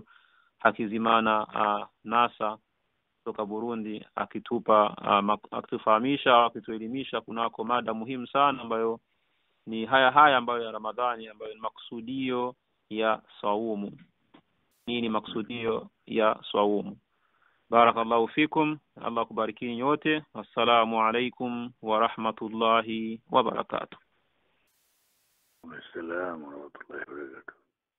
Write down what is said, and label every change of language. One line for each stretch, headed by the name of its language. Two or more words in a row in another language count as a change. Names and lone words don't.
Swahili: Hakizimana Nasa kutoka Burundi akitufahamisha akituelimisha kunako mada muhimu sana ambayo ni haya ambayo ya Ramadhani ambayo ni maksudio ya saumu. Nini maksudio ya saumu?
Arabic: بارك الله فيكم.
Swahili: Allah kubariki nyote.
Arabic: السلام عليكم ورحمة الله وبركاته. السلام عليكم ورحمة الله وبركاته.